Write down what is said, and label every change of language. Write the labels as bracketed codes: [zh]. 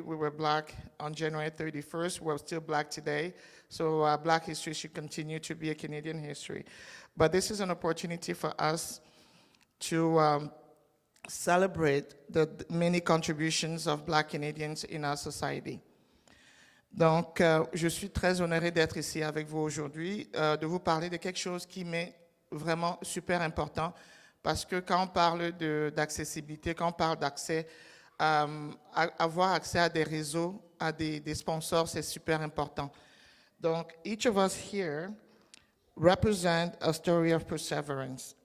[en] We were Black on January 31st. We're still Black today. So Black history should continue to be a Canadian history. But this is an opportunity for us to celebrate the many contributions of Black Canadians in our society. [fr] Donc, je suis très honoré d'être ici avec vous aujourd'hui, de vous parler de quelque chose qui m'est vraiment super important, parce que quand on parle d'accessibilité, quand on parle d'accès, avoir accès à des réseaux, à des sponsors, c'est super important. [en] Donc, each of us here represent a story of perseverance.